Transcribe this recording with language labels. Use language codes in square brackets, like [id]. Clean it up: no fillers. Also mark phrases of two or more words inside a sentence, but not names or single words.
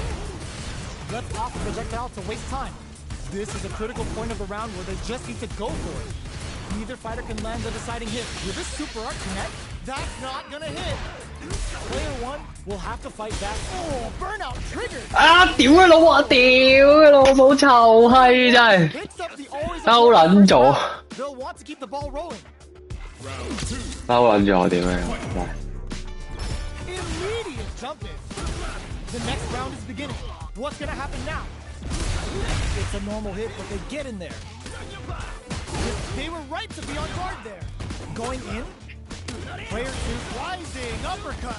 [en] Left off the projectile to waste time. This is a critical point of the round where they just need to go for it. Neither fighter can land the deciding hit. Will this super art connect? That's not gonna hit. Player one will have to fight back. Oh, burnout triggered. [yue] 啊！屌佢老母！屌佢老母！臭閪真係 [en] Picks up the always [yue] 兜撚咗， [en] They'll want to keep the ball rolling. [yue] 兜撚咗我點樣？真係 [en] Immediate jump in. The next round is beginning. What's gonna happen now? It's a normal hit, but they get in there. They were right to be on guard there. Going in. Player two rising uppercut.